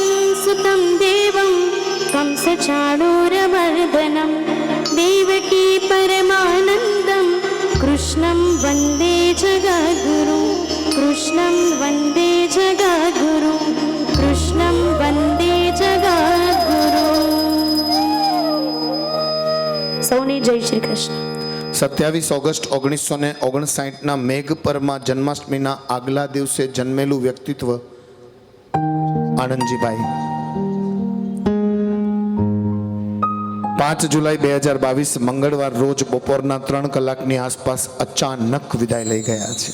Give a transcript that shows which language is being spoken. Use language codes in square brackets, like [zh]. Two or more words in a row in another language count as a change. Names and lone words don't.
[sa] सुतं देवं कंसचाणूरमर्दनं देवकी परमानन्दं कृष्णं वन्दे जगद्गुरुं कृष्णं वन्दे जगद्गुरुं कृष्णं वन्दे जगद्गुरुं [gu] સૌને જય શ્રી કૃષ્ણ 27 ઓગસ્ટ 1959ના મેઘ પરમાં જન્માષ્ટમીના આગલા દિવસે જન્મેલું વ્યક્તિત્વ આનંદજીભાઈ 5 જુલાઈ 2022 મંગળવાર રોજ બપોરના 3 કલાકની આસપાસ અચાનક વિદાય લઈ ગયા છે.